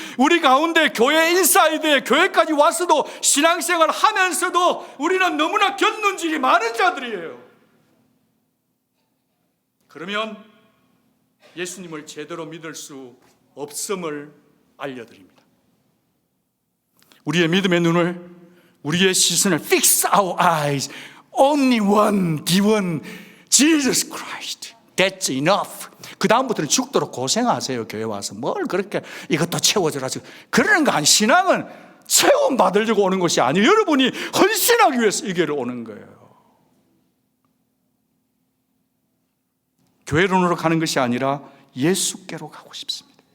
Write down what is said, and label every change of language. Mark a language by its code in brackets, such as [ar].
[ko] 우리 가운데 교회 인사이드에 교회까지 와서도 신앙생활 하면서도 우리는 너무나 견눈질이 많은 자들이에요. 그러면 예수님을 제대로 믿을 수 없음을 알려드립니다. 우리의 믿음의 눈을, 우리의 시선을 [en] fix our eyes. Only one, the one, Jesus Christ. That's enough. [ko] 그 다음부터는 죽도록 고생하세요. 교회 와서 뭘 그렇게 이것도 채워줘라. 그러는 거 아니. 신앙은 체험 받으려고 오는 것이 아니에요. 여러분이 헌신하기 위해서 이 교회를 오는 거예요. 교회론으로 가는 것이 아니라 예수께로 가고 싶습니다.